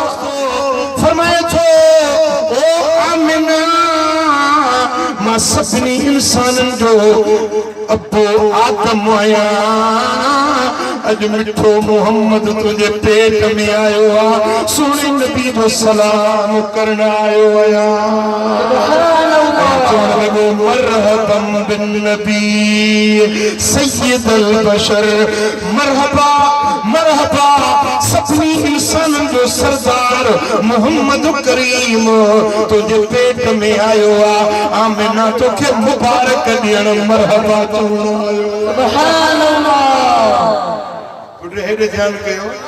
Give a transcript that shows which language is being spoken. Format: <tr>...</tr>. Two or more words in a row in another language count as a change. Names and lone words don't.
<sd>फरमाए थो ओ आमिना मां सभिनी इंसाननि जो अबो आदम आहियां अज मिठो मोहम्मद तुझे पेट में आयो आ सुनी नबी जो सलाम करण आयो आया।</sd> <ar>مرحباً بالنبي سيد البشر.</ar> <sd>मरहबा मरहबा सभिनी इंसानन जो सरदार मोहम्मद करीम तुझे पेट में आयो आ आमिना तोखे मुबारक ॾियण मरहबा चवणो आयो।</sd> <ar>سبحان الله.</ar> <sd>हेॾे ध्यान कयो।</sd>